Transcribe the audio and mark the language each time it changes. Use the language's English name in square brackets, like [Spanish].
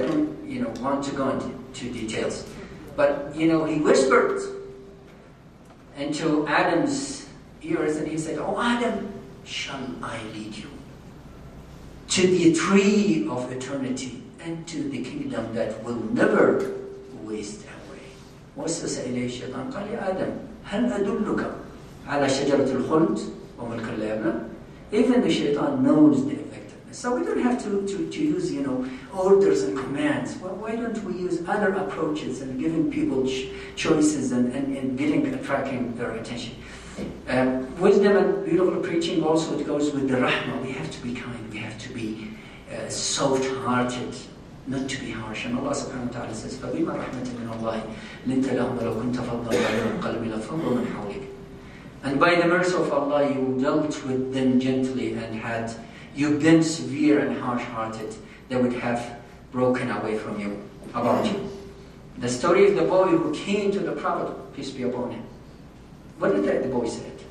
[English] I don't, you know, want to go into details. But, you know, he whispered into Adam's ears and he said, "Oh Adam, shall I lead you to the tree of eternity and to the kingdom that will never waste away?" [Arabic] وَسْوَسَ إِلَيْهِ الشَّيْطَانِ قال يا آدم هل أدلك على شجرة الخلد وملك لا يبلى. [English] Even the shaitan knows the effectiveness. So we don't have to use, you know, orders and commands. Well, why don't we use other approaches and giving people choices and attracting their attention? Wisdom and beautiful preaching also, it goes with the rahmah. We have to be kind. We have to be soft-hearted, not to be harsh. And Allah subhanahu wa ta'ala says, [Arabic] فَبِمَا رَحْمَةٍ مِّنَ اللَّهِ لِنْتَ لَهُمْ وَلَوْ كُنْتَ فَضًّا غَلِيظَ الْقَلْبِ لَانفَضُّوا مِنْ حَوْلِكَ. [English] And by the mercy of Allah, you dealt with them gently, and had you been severe and harsh-hearted, they would have broken away from you, about you. The story of the boy who came to the Prophet, peace be upon him. What did the boy say?